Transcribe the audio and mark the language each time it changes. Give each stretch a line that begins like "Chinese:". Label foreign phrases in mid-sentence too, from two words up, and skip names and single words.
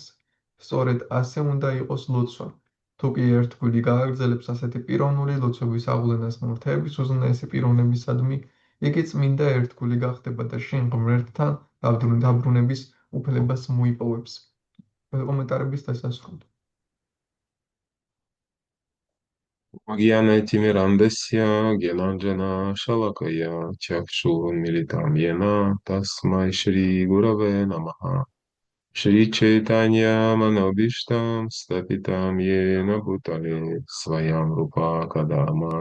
Georgian: სწორედ ასე უნდა იყოს ლოცვა. თუ კი ერთგვარი გააგრძელებს ასეთი პიროვნული ლოცვების აღვლენას ღმერთების უზენაესი პიროვნებისადმი, იგი წმინდა ერთგული გახდება და შინ ღმერთთან დაბრუნების უფლებას მოიპოვებს. კომენტარების დასასრული.
Sanskrit: ज्ञान तिमिरान्धस्य ज्ञानाञ्जन शलाकया चक्षुरुन्मीलितं येन तस्मै श्री गुरवे नमः श्री चैतन्य मनोऽभीष्टं स्थापितं येन भूतले स्वयं रूप कदा,